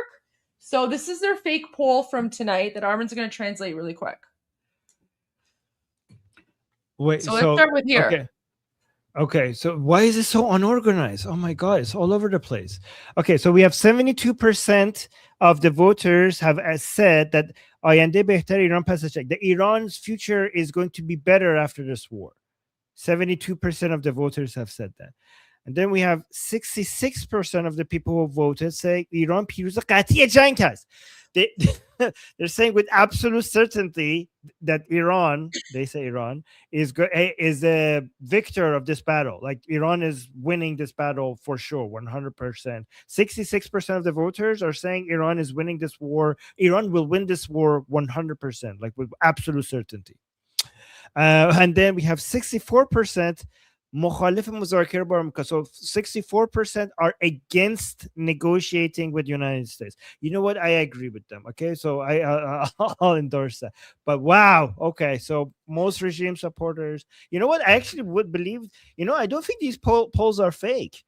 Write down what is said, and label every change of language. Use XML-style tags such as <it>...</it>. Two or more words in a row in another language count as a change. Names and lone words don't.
<en>So this is their fake poll from tonight that Armin's going to translate really quick. Wait, so let's start with here. Okay, so why is it so unorganized? Oh my God, it's all over the place. Okay, so we have 72% of the voters have said that</en> <fa>آینده بهتر ایران پس از جنگ.</fa> <en>The Iran's future is going to be better after this war. 72% of the voters have said that. And then we have 66% of the people who voted say</en> <fa>ایران پیروز قطعی جنگ است.</fa> <en>They're saying with absolute certainty that Iran, they say Iran, is a victor of this battle. Like Iran is winning this battle for sure, 100%. 66% of the voters are saying Iran is winning this war. Iran will win this war 100%, like with absolute certainty. And then we have 64%</en> <fa>مخالف مذاکره با آمریکا.</fa> <en>So 64% are against negotiating with the United States. You know what? I agree with them. Okay, so I'll endorse that. But wow, okay, so most regime supporters. You know what? I actually would believe. I don't think these polls are fake.</en>